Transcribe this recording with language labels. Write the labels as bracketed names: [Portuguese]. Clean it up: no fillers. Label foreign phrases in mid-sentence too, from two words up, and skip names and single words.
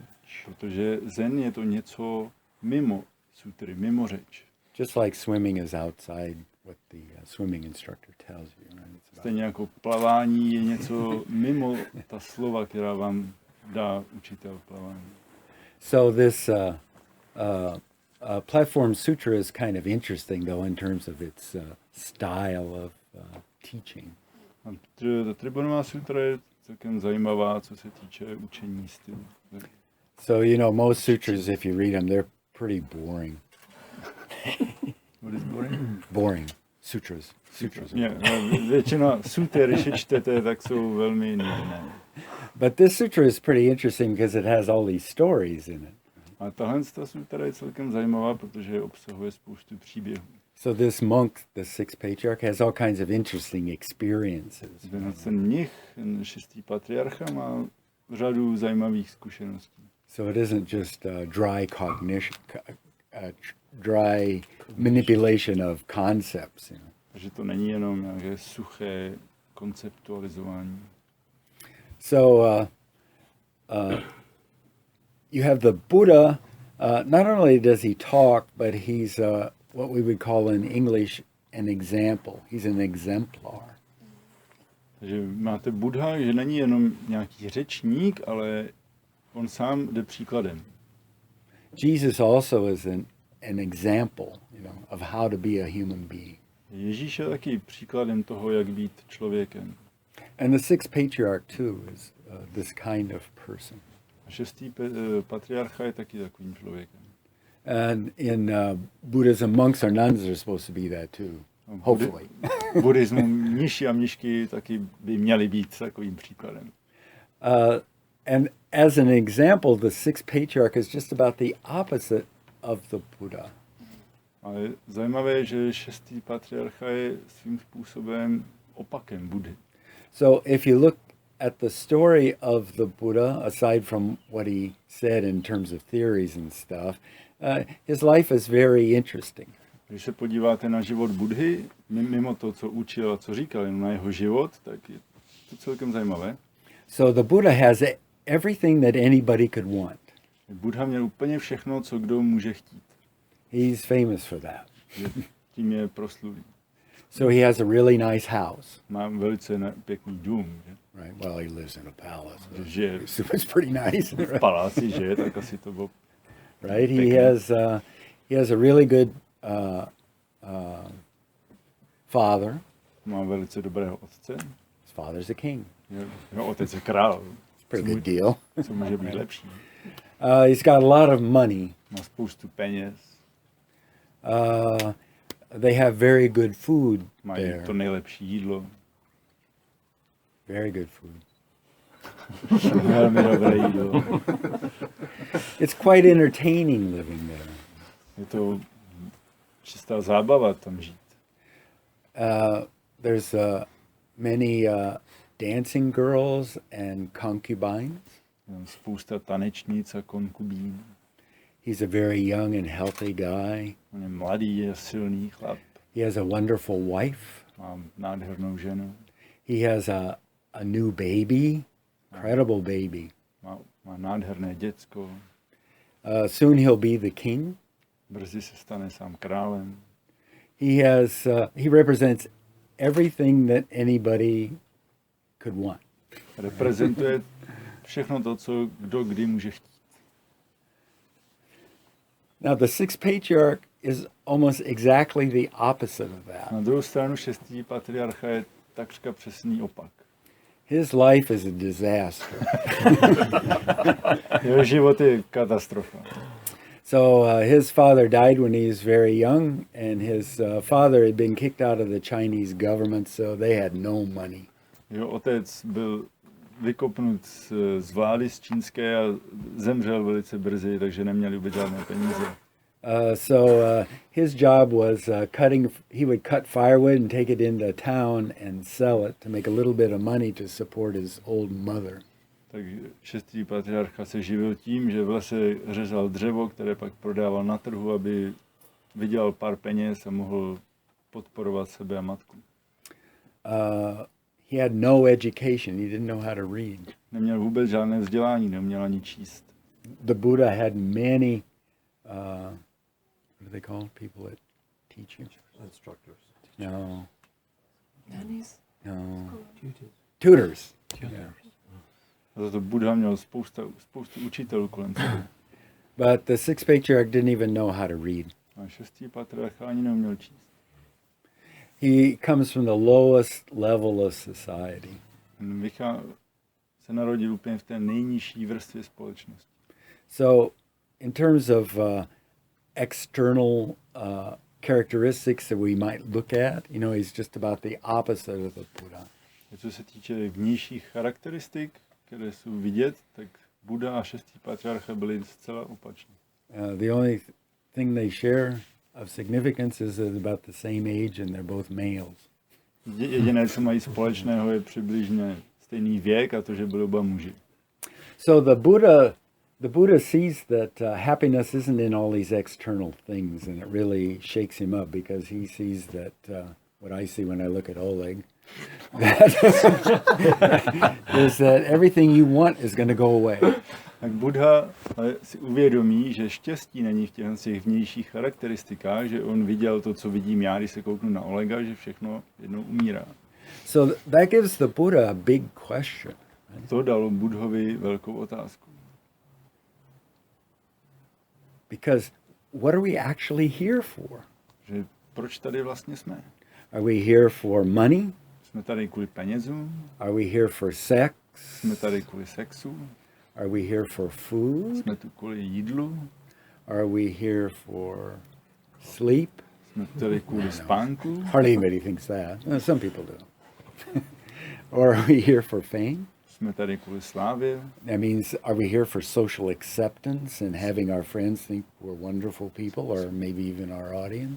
[Czech] Protože Zen je to něco mimo sutry, mimo řeč. [English] Just like swimming is outside what the swimming instructor tells you. Right? [Czech] Stejně jako plavání je něco mimo ta slova, která vám dá učitel plavání. [English] So this platform sutra is kind of interesting, though, in terms of its style of teaching. [Czech] A ta Tribonová sutra je celkem zajímavá, co se týče učení stylu. [English] So, you know, most sutras, if you read them, they're pretty boring. What is boring? Boring. Sutras. [Czech] Většina suter, když je čtete, tak jsou velmi nudné. [English] But this sutra is pretty interesting because it has all these stories in it. [Czech] A tahle sutra je celkem zajímavá, protože obsahuje spoustu příběhů. [English] So this monk, the sixth patriarch, has all kinds of interesting experiences. [Czech] Ten mnich, ten šestý patriarcha, má řadu zajímavých zkušeností. [English] So it isn't just dry cognition, dry manipulation of concepts. You know. [Czech] Takže to není jenom nějaké suché konceptualizování. [English] So you have the Buddha. Not only does he talk, but he's what we would call in English an example. He's an exemplar. [Czech] Takže máte Buddha, že není jenom nějaký řečník, ale on sám jde příkladem. [English] Jesus also is an example, you know, of how to be a human being. [Czech] Ježíš je taky příkladem toho, jak být člověkem. [English] And the sixth patriarch too is this kind of person. [Czech] A šestý patriarcha je taky takovým člověkem. [English] And in Buddhism, monks or nuns are supposed to be that too. Hopefully. [Czech] Buddhismu mniši a mnišky taky by měli být takovým příkladem. [English] And as an example, the sixth patriarch is just about the opposite of the Buddha. [Czech] Ale zajímavé, že šestý patriarcha je svým způsobem opakem Budhy. [English] So if you look at the story of the Buddha, aside from what he said in terms of theories and stuff, his life is very interesting. [Czech] Když se podíváte na život Budhy, mimo to, co učil a co říkal, jenom na jeho život, tak je to celkem zajímavé. [English] So the Buddha has everything that anybody could want. [Czech] Buddha měl úplně všechno, co kdo může chtít. [English] He's famous for that. [Czech] Tím je proslulý. [English] So he has a really nice house. [Czech] Má velice pěkný dům. Že? [English] Right. Well, he lives in a palace. [Czech] Že [English] So it's pretty nice. [Czech] v paláci žije, tak asi to bylo. [English] Right. He has a really good father. [Czech] Má velice dobrého otce. [English] His father's a king. [Czech] Jeho otec je král. [English] Pretty good deal. [Czech] Co může být lepší? [English] He's got a lot of money. [Czech] Má spoustu peněz. [English] They have very good food [Czech] Mají [English] there. [Czech] to nejlepší jídlo. [English] Very good food. [Czech] Velmi dobré jídlo. [English] It's quite entertaining living there. [Czech] Je to čistá zábava tam žít. [English] There's many dancing girls and concubines. [Czech] Spousta tanečnic a konkubín. [English] He's a very young and healthy guy. [Czech] On je mladý a silný chlap. [English] He has a wonderful wife. [Czech] Má nádhernou ženu. [English] He has a new baby, incredible baby. [Czech] Má nádherné děcko. [English] Soon he'll be the king. [Czech] Brzy se stane sám králem. [English] He represents everything that anybody could want. [Czech] Reprezentuje všechno to, co kdo kdy může chtít. [English] Now the sixth patriarch is almost exactly the opposite of that. [Czech] Na druhou stranu šestý patriarcha je takřka přesný opak. [English] His life is a disaster. [Czech] Jeho život je katastrofa. [English] So his father died when he was very young, and his father had been kicked out of the Chinese government, so they had no money. [Czech] Jeho otec byl vykopnut z vlády z čínské a zemřel velice brzy, takže neměli vůbec žádné peníze. [English] His job was he would cut firewood and take it into town and sell it to make a little bit of money to support his old mother. [Czech] Tak šestý patriarcha se živil tím, že v lese řezal dřevo, které pak prodával na trhu, aby vydělal pár peněz a mohl podporovat sebe a matku. [English] He had no education. He didn't know how to read. [Czech] Neměl vůbec žádné vzdělání, neměl ani číst. [English] The Buddha had many, what do they call people that teach you? Instructors. No. Nannies? No. Tutors. Tutors. Yeah. [Czech] A za to Buddha měl spoustu učitelů kolem sebe. [English] But the sixth patriarch didn't even know how to read. [Czech] A šestý patriarcha ani neuměl číst. [English] He comes from the lowest level of society. [Czech] Se narodil úplně v té nejnižší vrstvě společnosti. [English] So, in terms of external characteristics that we might look at, he's just about the opposite of the Buddha. [Czech] Co se týče vnějších charakteristik, které jsou vidět, tak Buddha a šestý patriarcha byli zcela opační. [English] The only thing they share of significance is they're about the same age and they're both males. [Czech] Jediné, co mají společného, je přibližně stejný věk a to, že byli oba muži. [English] So the Buddha sees that happiness isn't in all these external things, and it really shakes him up because he sees that what I see when I look at Oleg, that is that everything you want is going to go away. [Czech] Tak Buddha si uvědomí, že štěstí není v těch vnějších charakteristikách, že on viděl to, co vidím já, když se kouknu na Olega, že všechno jednou umírá. [English] So that gives the Buddha a big question. [Czech] To dalo Buddhovi velkou otázku. [English] Because what are we actually here for? [Czech] Že proč tady vlastně jsme? [English] Are we here for money? [Czech] Jsme tady kvůli penězům? [English] Are we here for sex? [Czech] Jsme tady kvůli sexu? [English] Are we here for food? [Czech] Jsme tu kvůli jídlu? [English] Are we here for sleep? [Czech] Jsme tady kvůli spánku? [English] Hardly anybody thinks that. Some people do. Or are we here for fame? [Czech] Jsme tady kvůli slávě? [English] That means, are we here for social acceptance and having our friends think we're wonderful people, or maybe even our audience?